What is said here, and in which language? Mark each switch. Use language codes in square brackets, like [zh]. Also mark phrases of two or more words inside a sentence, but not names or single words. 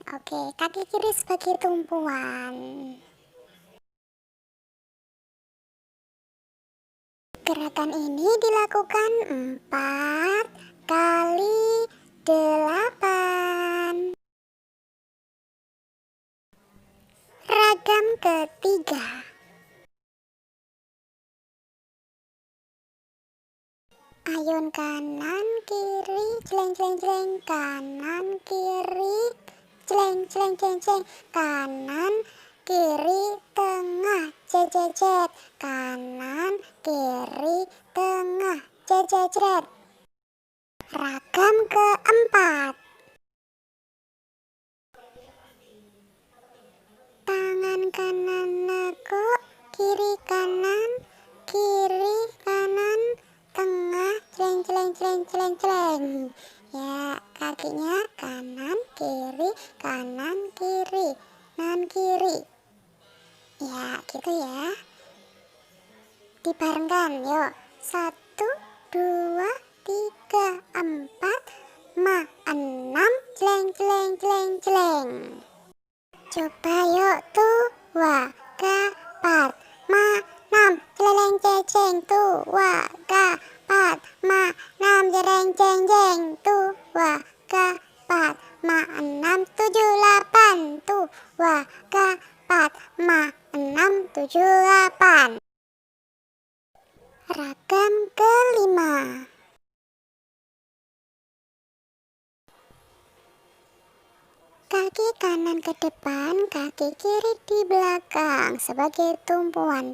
[id] Oke, kaki kiri sebagai tumpuan. Gerakan ini dilakukan 4 kali 8. Ragam ketiga. Ayun kanan kiri celeng celeng celeng, kanan kiri celeng celeng celeng celeng, kanan kiri tengah cet cet cet, kanan kiri tengah cet cet cet. Ragam keempat. Tangan kanan nekuk, kiri kanan, tengah, celeng celeng celeng celeng celeng. Ya, kakinya kanan kiri, kanan kiri. Ya, gitu ya. Dibarengkan, yuk. 1, 2, 3, 4, 6, celeng celeng celeng celeng. Coba yuk, [jv] tuwa, ga, pat, ma, nam, celeng ceceng, tuwa, ga, pat, ma, nam, jereng ceng jeng, tuwa, ga, pat, ma, 6, 7, 8, tuwa, ga, pat, ma, 6, 7, 8. [id] Ragam kelima. Kaki kanan ke depan, kaki kiri di belakang sebagai tumpuan.